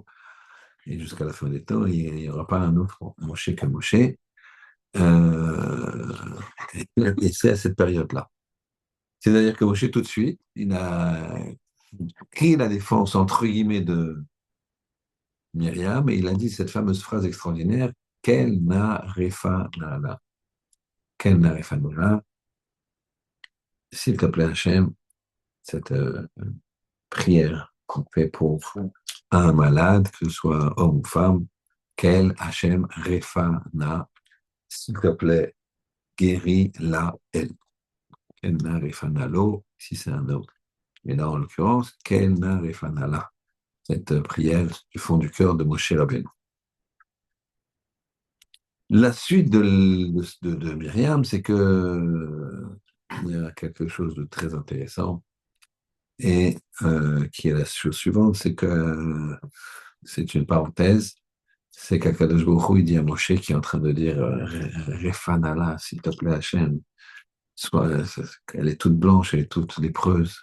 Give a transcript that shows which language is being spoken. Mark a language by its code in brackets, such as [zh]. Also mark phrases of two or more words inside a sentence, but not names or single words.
[fr] Et jusqu'à la fin des temps, il n'y aura pas un autre Moshe que Moshe. Euh, et c'est à cette période-là. C'est-à-dire que Moshe, tout de suite, il a pris la défense, entre guillemets, de Myriam, et il a dit cette fameuse phrase extraordinaire, [he] אל נא רפא נא לה. אל נא רפא נא לה. [fr] S'il te plaît, Hachem, cette prière qu'on fait pour un malade, que ce soit homme ou femme, [he] אל השם רפא נא. [fr] S'il te plaît, guéris-la, elle. [he] אל נא רפא נא לו, [fr] si c'est un homme. Et là, en l'occurrence, [he] אל נא רפא נא לה. [fr] Cette prière du fond du cœur de Moshe Rabbeinu. La suite de Myriam, c'est que il y a quelque chose de très intéressant et qui est la chose suivante, c'est que c'est une parenthèse, c'est qu' [he] הקדוש ברוך הוא, [fr] il dit à Moshe qui est en train de dire Refanala, s'il te plaît, Hachem, elle est toute blanche, elle est toute lépreuse.